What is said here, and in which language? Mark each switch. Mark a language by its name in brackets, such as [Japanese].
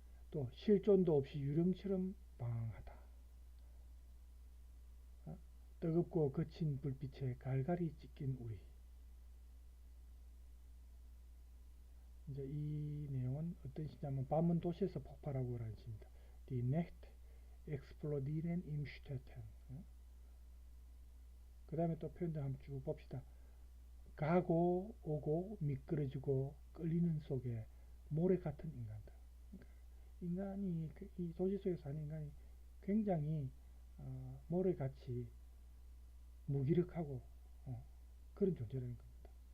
[Korean] 또 실존도 없이 유령처럼 방황하다. 뜨겁고 거친 불빛에 갈갈이 찢긴 우리. 이제 이 내용은 어떤 시냐면 밤은 도시에서 폭발하고 라는 시입니다. [German] Die Nacht explodieren im Städten. [Korean] 그 다음에 또 표현들 한번 쭉 봅시다. 가고 오고 미끄러지고 끌리는 속에 모래 같은 인간들. 인간이 이 도시 속에서 사는 인간이 굉장히 모래같이 무기력하고 그런 존재라는 겁니다.